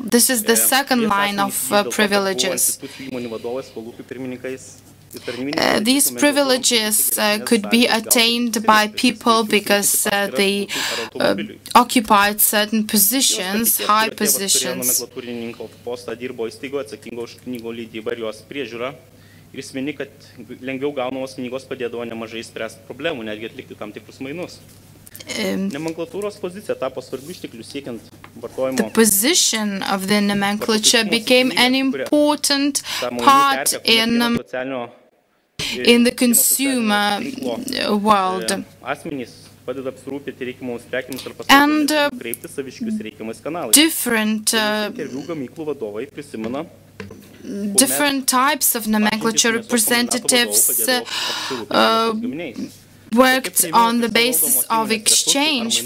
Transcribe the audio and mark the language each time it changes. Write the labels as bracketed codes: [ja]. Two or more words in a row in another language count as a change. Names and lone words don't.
[en] This is the second line of privileges. These privileges could be attained by people because they occupied certain positions, high positions. [lt] Ir jis mini, kad lengviau gaunamos knygos padėdavo nemažai spręsti problemų, netgi atlikti tam tikrus mainus. Nomenklatūros pozicija tapo svarbiu ištekliu siekiant vartojimo. [en] The position of the nomenclature became an important part in the consumer world. And different types of nomenclature representatives worked on the basis of exchange.